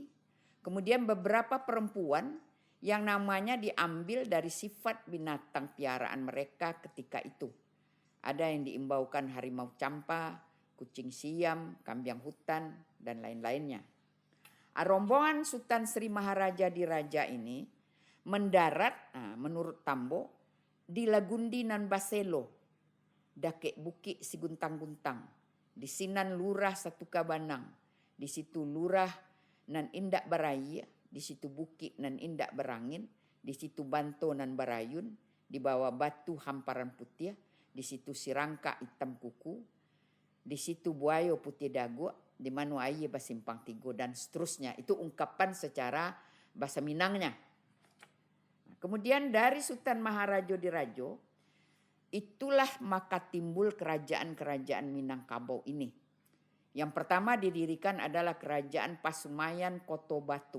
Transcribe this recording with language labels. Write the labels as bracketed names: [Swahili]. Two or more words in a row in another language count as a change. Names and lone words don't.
[Indonesian] Kemudian beberapa perempuan yang namanya diambil dari sifat binatang piaraan mereka ketika itu. Ada yang diimbaukan harimau campa, kucing siam, kambing hutan, dan lain-lainnya. Rombongan Sultan Sri Maharaja ini mendarat, menurut Tambo, [Minangkabau] di Lagundi nan Baselo, Dakek Bukit Siguntang-guntang, di Sinan Lurah Satukabanang, di situ Lurah nan Indak Baraya, di situ Bukit nan Indak Berangin, di situ Banto nan Barayun, di bawah Batu Hamparan Putih, di situ Sirangka Hitam Kuku, di situ Buayo Putih Dagu, di Manuaye Basimpang Tigo, [Indonesian] dan seterusnya. Itu ungkapan secara bahasa Minangnya. Kemudian dari Sultan Maharajo, itulah maka timbul kerajaan-kerajaan Minangkabau ini. Yang pertama didirikan adalah Kerajaan Pasumayan Koto Batu.